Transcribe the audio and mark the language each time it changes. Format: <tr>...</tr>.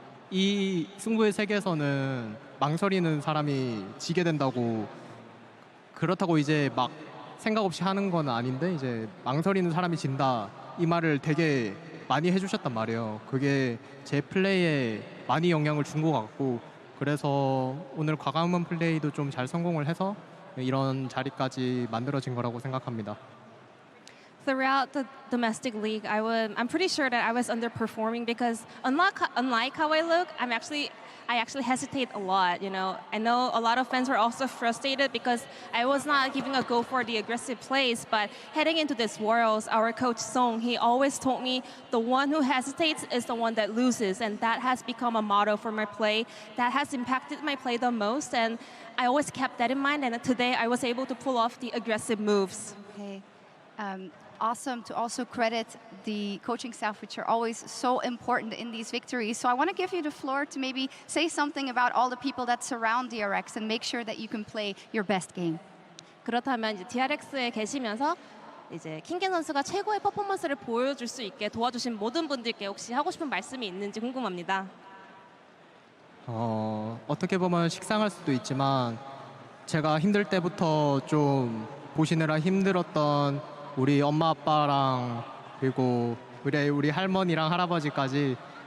<ko>이 승부의 세계에서는 망설이는 사람이 지게 된다고 그렇다고 이제 막 생각 없이 하는 건 아닌데 이제 망설이는 사람이 진다 이 말을 되게 많이 해주셨단 말이에요. 그게 제 플레이에 많이 영향을 준 것 같고 그래서 오늘 과감한 플레이도 좀 잘 성공을 해서 이런 자리까지 만들어진 거라고 생각합니다.</ko> <en>Throughout the domestic league, I'm pretty sure that I was underperforming because unlike how I look, I actually hesitate a lot, you know. I know a lot of fans were also frustrated because I was not giving a go for the aggressive plays, but heading into this Worlds, our coach Song, he always told me the one who hesitates is the one that loses, and that has become a motto for my play. That has impacted my play the most, and I always kept that in mind, and today I was able to pull off the aggressive moves. Okay. Awesome to also credit the coaching staff, which are always so important in these victories. So I want to give you the floor to maybe say something about all the people that surround DRX and make sure that you can play your best game.</en> <ko>그렇다면 이제 DRX에 계시면서 이제 킹겐 선수가 최고의 퍼포먼스를 보여줄 수 있게 도와주신 모든 분들께 혹시 하고 싶은 말씀이 있는지 궁금합니다. 어떻게 보면 식상할 수도 있지만 제가 힘들 때부터 좀 보시느라 힘들었던 우리 엄마 아빠랑 그리고 우리 할머니랑 할아버지까지</ko>